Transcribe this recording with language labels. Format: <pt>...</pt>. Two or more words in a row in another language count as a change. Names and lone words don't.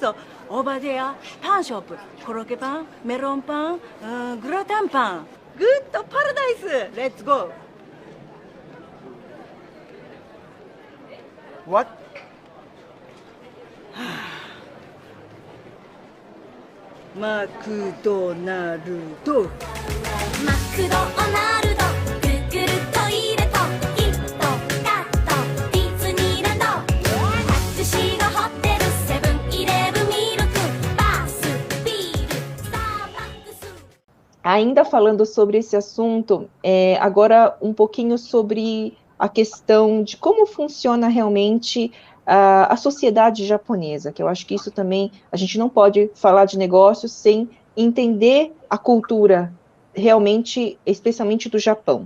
<en>Over there, pan shop,</en> <ja>コロッケパン、メロンパン、グラタンパン.</ja> <en>Good paradise. Let's go. What? McDonald's.</en> <ja>マクドナルド、グーグルトイレとイット、カット、ディズニーランド、タクシーがホテル、セブンイレブンミルク、バス、ビール、スターバックス。</ja> <pt>Ainda falando sobre esse assunto, agora um pouquinho sobre a questão de como funciona realmente a sociedade japonesa, que eu acho que isso também, a gente não pode falar de negócios sem entender a cultura realmente, especialmente do Japão.</pt>